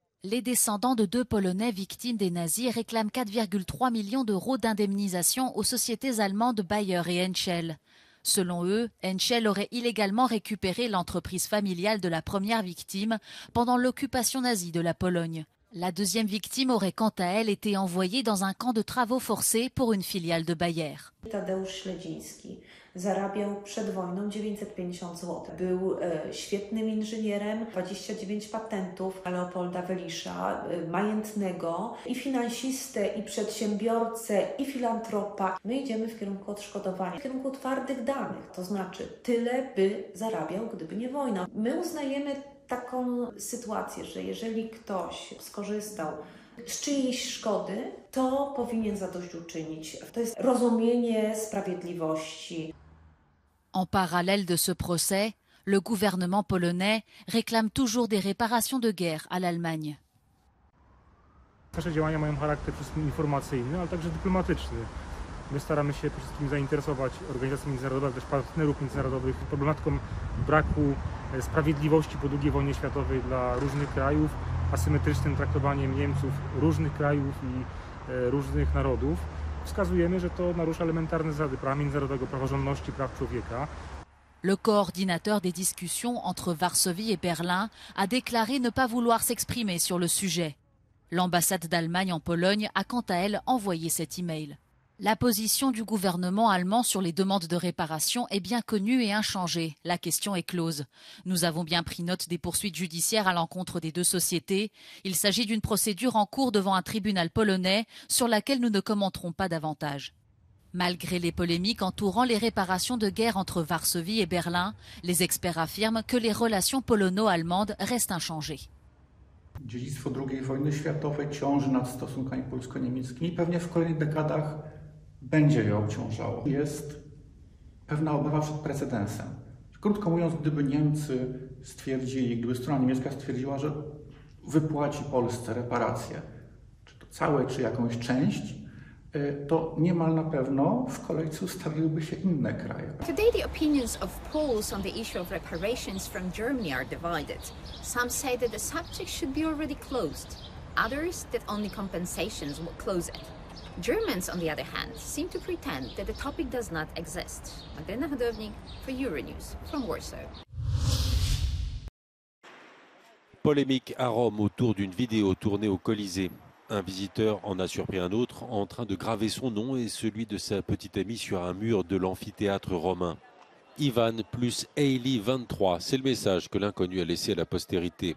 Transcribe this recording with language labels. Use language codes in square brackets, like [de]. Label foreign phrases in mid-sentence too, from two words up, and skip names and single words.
[fr] Les descendants de 2 Polonais victimes des nazis réclament 4,3 millions d'euros d'indemnisation aux sociétés allemandes Bayer et Henschel. Selon eux, Henschel aurait illégalement récupéré l'entreprise familiale de la première victime pendant l'occupation nazie de la Pologne. La deuxième victime aurait quant à elle été envoyée dans un camp de travaux forcés pour une filiale de Bayer. [pl] Tadeusz Śledziński zarabiał przed wojną 950 zł. Był świetnym inżynierem, 29 patentów, Leopolda Welisza, majętnego i finansistę, i przedsiębiorcę, i filantropa. My idziemy w kierunku odszkodowania, w kierunku twardych danych, to znaczy tyle by zarabiał, gdyby nie wojna. My uznajemy taką sytuację, że jeżeli ktoś skorzystał z czyjejś szkody, to powinien zadośćuczynić. To jest rozumienie sprawiedliwości. [fr] En parallèle de ce procès, le gouvernement polonais réclame toujours des réparations de guerre à l'Allemagne. [pl] Nasze działania mają charakter przede wszystkim informacyjny, ale także dyplomatyczny. My staramy się przede wszystkim zainteresować organizacje międzynarodowe, też partnerów międzynarodowych problematyką braku sprawiedliwości po II wojnie światowej dla różnych krajów, asymetrycznym traktowaniem Niemców różnych krajów i różnych narodów. Wskazujemy, że to narusza elementarne zasady prawa międzynarodowego, praworządności, praw człowieka. [fr] Le coordinateur des discussions entre Varsovie et Berlin a déclaré ne pas vouloir s'exprimer sur le sujet. L'ambassade d'Allemagne en Pologne a quant à elle envoyé cet email. La position du gouvernement allemand sur les demandes de réparation est bien connue et inchangée. La question est close. Nous avons bien pris note des poursuites judiciaires à l'encontre des deux sociétés. Il s'agit d'une procédure en cours devant un tribunal polonais sur laquelle nous ne commenterons pas davantage. Malgré les polémiques entourant les réparations de guerre entre Varsovie et Berlin, les experts affirment que les relations polono-allemandes restent inchangées. [pl] Dziedzictwo II wojny światowej ciąży nad stosunkami polsko-niemieckimi i pewnie w kolejnych dekadach będzie je obciążało. Jest pewna obawa przed precedensem. Krótko mówiąc, gdyby Niemcy stwierdzili, gdyby strona niemiecka stwierdziła, że wypłaci Polsce reparacje, czy to całe, czy jakąś część, to niemal na pewno w kolejce ustawiłyby się inne kraje. [en] Today the opinions of Poles on the issue of reparations from Germany are divided. Some say that the subject should be already closed. Others that only compensations will close it. Germans, on the other hand, seem to pretend that the topic does not exist. Magdalena Hodownik for Euronews from Warsaw. [fr] Polémique à Rome autour d'une vidéo tournée au Colisée. Un visiteur en a surpris un autre en train de graver son nom et celui de sa petite amie sur un mur de l'amphithéâtre romain. Ivan plus Hailey 23, c'est le message que l'inconnu a laissé à la postérité.